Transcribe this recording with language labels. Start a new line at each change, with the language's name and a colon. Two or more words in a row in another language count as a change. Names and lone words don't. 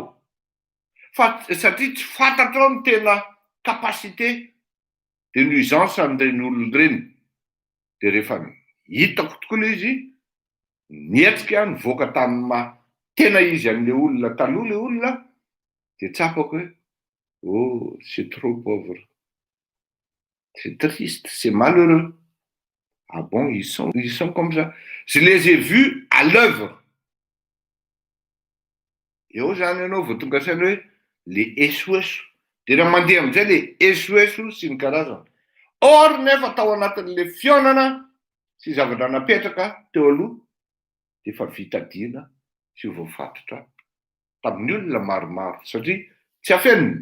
Malagasy: Satria tsy fantatrao ny tena
French: kapasité de nuisance
Malagasy: an'ireny olona ireny. Dia rehefa hitako tokoa ilay izy nihetrika nivoaka tamin'ny tena izy an'ilay olona taloha le olona dia tsapako hoe oh,
French: c'est trop pauvre, c'est triste, c'est malheureux. Ah bon, ils sont comme ça. Je les ai vus à l'œuvre.
Malagasy: Eo zany ianao vao tonga saina hoe le esoeso. Dia raha mandeha amin'izay le esoeso sy ny karazany. Or nefa tao anatin'le fionana sy zavatra napetraka teo aloha dia efa vitadiana sy voafatotra tamin'ny olona maromaro satria tsy afeniny.